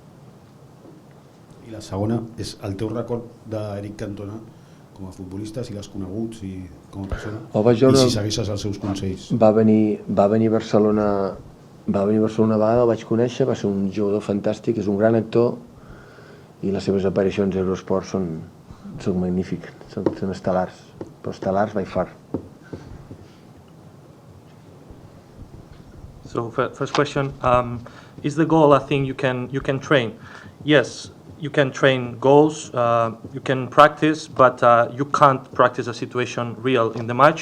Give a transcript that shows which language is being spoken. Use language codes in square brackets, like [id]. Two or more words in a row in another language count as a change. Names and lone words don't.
[ca] I la segona és el teu record d'Eric Cantona com a futbolista, si l'has conegut, si com a persona, i si segueixes els seus consells. Va venir a Barcelona una vegada, el vaig conèixer, va ser un jugador fantàstic, és un gran actor i les seves aparicions a Eurosport són magnífiques, són estel·lars, però estel·lars [en] by far. So first question, is the goal a thing you can train? Yes, you can train goals, you can practice, but you can't practice a situation real in the match.